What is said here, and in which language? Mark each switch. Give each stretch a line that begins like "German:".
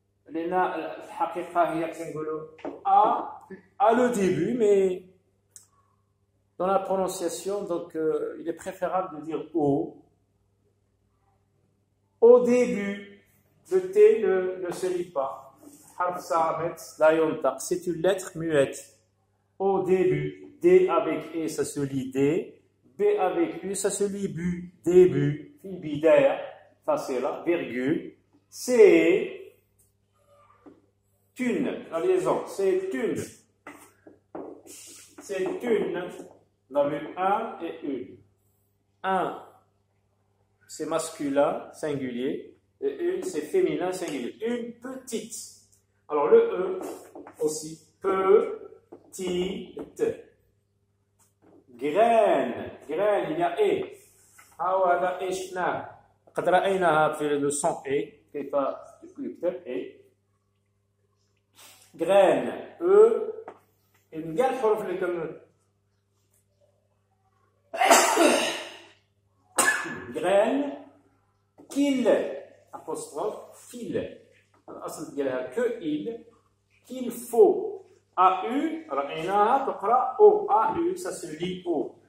Arabic: لأن الحقيقة هي كنقولوا
French: A le début, mais dans la prononciation, donc il est préférable de dire O. Au début, le T ne se lit pas.
Arabic: حرف صامت لا ينطق.
French: C'est une lettre muette. Au début, D avec E, ça se lit D. B avec U, ça se lit bu. Début.
Arabic: في البداية فاصلة virgule.
French: C'est une, la liaison, c'est une. c'est une. On a vu un et une. Un, c'est masculin, singulier, et une, c'est féminin, singulier. Une petite. Alors le E aussi, petite. Graine, graine, il y a E.
Arabic: هذا إيش نعم قد رأيناها في le son E كيف يكتب E.
French: graine, E.
Arabic: من كاع الحروف اللي كم
French: graine, qu'il, apostrophe, qu'il.
Arabic: الأصل ديالها
French: que il, qu'il faut. AU
Arabic: رأيناها تقرأ
French: O. AU ça se lit O.